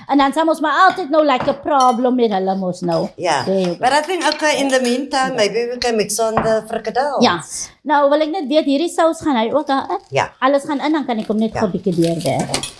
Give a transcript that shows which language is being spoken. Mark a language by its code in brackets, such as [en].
[af] En dan sal ons maar altyd nou like 'n problem met hulle mos nou. [en] Yeah, but I think, okay, in the meantime, maybe we can mix on the frikadelles. [af] Ja, nou wil ek net weet, hierdie saus gaan hy ook daarin? Ja. Alles gaan in, dan kan ek hom net 'n bietjie deurwerk.